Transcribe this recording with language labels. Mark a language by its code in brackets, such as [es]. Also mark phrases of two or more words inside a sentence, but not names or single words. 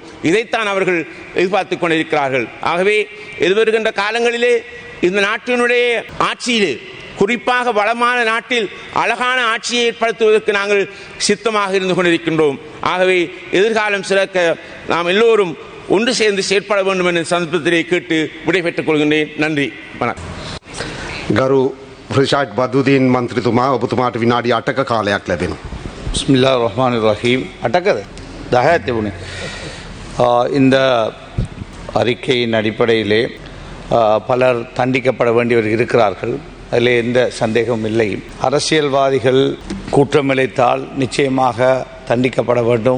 [ta] இதைத்தான் அவர்கள் எதிர்பார்த்துக் கொண்டிருக்கிறார்கள். ஆகவே எதிர்வருகின்ற காலங்களிலே இந்த நாட்டினுடைய ஆட்சியிலே, குறிப்பாக வளமான நாட்டில் அழகான ஆட்சியை ஏற்படுத்துவதற்கு நாங்கள் சித்தமாக இருந்து கொண்டிருக்கின்றோம். ஆகவே எதிர்காலம் சிறக்க நாம் எல்லோரும் ஒன்று சேர்ந்து செயற்பட வேண்டும் என்ற சந்தர்ப்பத்திலே கேட்டு விடைபெற்றுக் கொள்கின்றேன். நன்றி, வணக்கம். [si] ගරු රිෂාඩ් බදුදීන් මන්ත්‍රීතුමා, ඔබතුමාට විනාඩි 8ක කාලයක් ලැබෙනවා. [ar] بسم الله الرحمن الرحيم. 10 තිබුණේ. [ta] இந்த அறிக்கையின் அடிப்படையிலே பலர் தண்டிக்கப்பட வேண்டியவர் இருக்கிறார்கள். அதில் எந்த சந்தேகமும் இல்லை. அரசியல்வாதிகள் குற்றம் இழைத்தால் நிச்சயமாக தண்டிக்கப்பட வேண்டும்.